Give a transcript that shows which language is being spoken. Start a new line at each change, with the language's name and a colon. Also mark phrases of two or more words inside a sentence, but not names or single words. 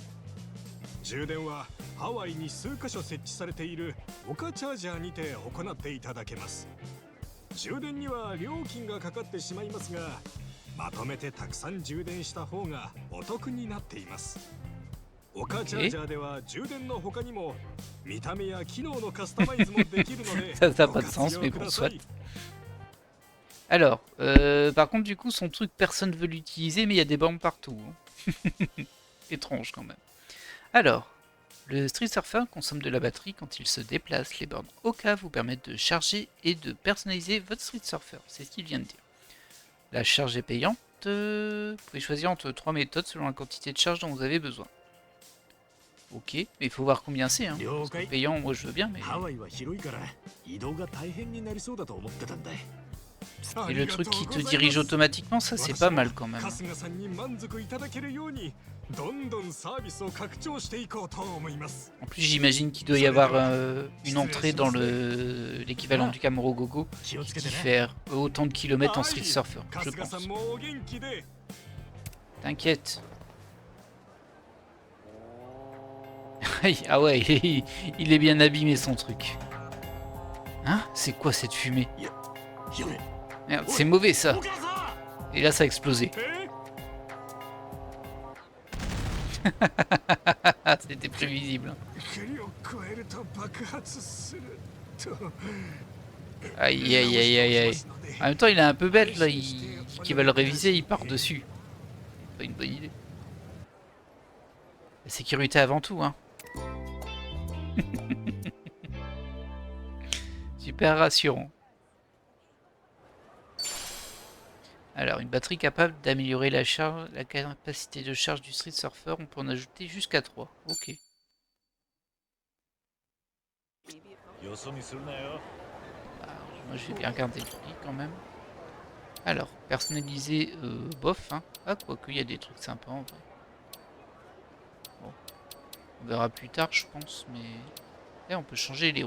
Japanese: 充電はハワイに数カ所設置されている丘チャージャーにて行っていただけます。充電には料金がかかってしまいますが、まとめてたくさん充電した方がお得になっています。丘チャージャーでは充電の他にも見た目や機能のカスタマイズもできるので
French: Ça n'a
Japanese: ご
French: pas de
Japanese: 活
French: sens,
Japanese: 用
French: mais
Japanese: く
French: bon,
Japanese: だ
French: soit.
Japanese: さい。
French: Alors, par contre, du coup, son truc, personne veut l'utiliser, mais il y a des bornes partout. Hein. Étrange quand même. Alors, le Street Surfer consomme de la batterie quand il se déplace. Les bornes Oka vous permettent de charger et de personnaliser votre Street Surfer. C'est ce qu'il vient de dire. La charge est payante. Vous pouvez choisir entre 3 méthodes selon la quantité de charge dont vous avez besoin. Ok, mais il faut voir combien c'est. Hein. Parce que payant, moi je veux bien, mais...
Japanese: ハワイは広いから移動が大変になりそうだと思ってたんだ。
French: Et le truc qui te dirige automatiquement, ça c'est pas mal quand même.
Japanese: 春日さんに満足いただけるようにどんどんサービスを拡張していこうと思います。
French: En plus, j'imagine qu'il doit y avoir une entrée dans l'équivalent du Camaro Gogo
Japanese: 気をつけ
French: qui
Japanese: てね。
French: fait autant de kilomètres en Street Surfer, je
Japanese: 春日さ
French: pense.
Japanese: んもお元気で。
French: T'inquiète. Ah ouais, il est bien abîmé son truc. Hein? C'est quoi cette fumée?
Japanese: やべ。
French: Merde, c'est mauvais ça.
Japanese: お母さ
French: Et là, ça a explosé.
Japanese: え
French: C'était prévisible.
Japanese: 距離を超えると爆発すると。
French: Aïe aïe aïe aïe aïe. En même temps, il est un peu bête là. Il dit qu'il va le réviser, il part dessus. Pas une bonne idée. La sécurité avant tout, hein. Super rassurant. Alors, une batterie capable d'améliorer la capacité de charge du Street Surfer, on peut en ajouter jusqu'à 3. Ok.
Japanese: よそ見するなよ。
French: Bah, moi, je vais bien regarder le prix quand même. Alors, personnaliser, bof, hein. Ah, quoique, il y a des trucs sympas en vrai. Bon, on verra plus tard, je pense, mais... Eh, on peut changer les roues.